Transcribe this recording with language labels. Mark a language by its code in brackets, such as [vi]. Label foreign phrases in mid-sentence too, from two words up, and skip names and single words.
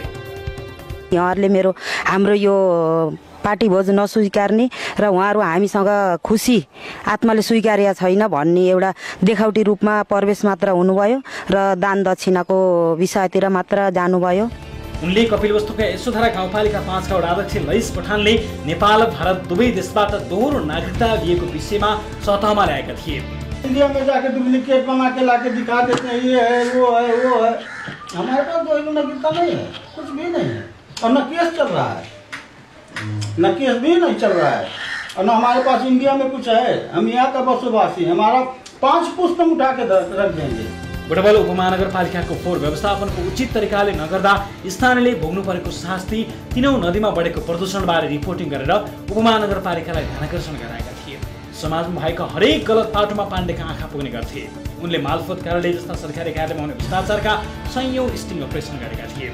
[ne] यहाँहरूले हाम्रो यो पार्टी भोज नस्वीकार्ने र उहाँहरू हामीसँग खुसी आत्माले स्वीकार्या छैन भन्ने एउटा देखावटी रूपमा प्रवेश मात्र हुनुभयो र दान दक्षिणाको विषयतिर मात्र जानुभयो। उनले कपिलवस्तुका यशोधरा गाउँपालिका 5 का वडाध्यक्ष लैस पठानले नेपाल भारत दुवै देशबाट दोहोरो नागरिकता लिएको विषयमा सतहमा ल्याएका थिए। [hi] इंडिया में जाके डुप्लीकेट बना के लाके दिखा देते हैं, ये है वो है। हमारे पास तो नागरिकता नहीं है, कुछ भी नहीं है, और न केस चल रहा है, न केस भी नहीं चल रहा है, और न हमारे पास इंडिया में कुछ है। हम यहाँ का बसोबासी, हमारा 5 पुस्त उठा के रख देंगे। [ne] बुटवल उपमहानगरपालिकाको फोहोर व्यवस्थापनको उचित तरिकाले नगर्दा स्थानीयले भोग्नु परेको शास्ति, तीनौं नदीमा बढेको प्रदूषणबारे रिपोर्टिङ गरेर उपमहानगरपालिकालाई ध्यानाकर्षण गराएका थिए। समाजमा भएका हरेक गलत पाटोमा पाण्डेका आँखा पुग्ने गर्थे। उनले मालपोत कार्यालय जस्ता सरकारी कार्यालयमा हुने भ्रष्टाचारका संयौं स्टिङ अपरेसन गरेका थिए।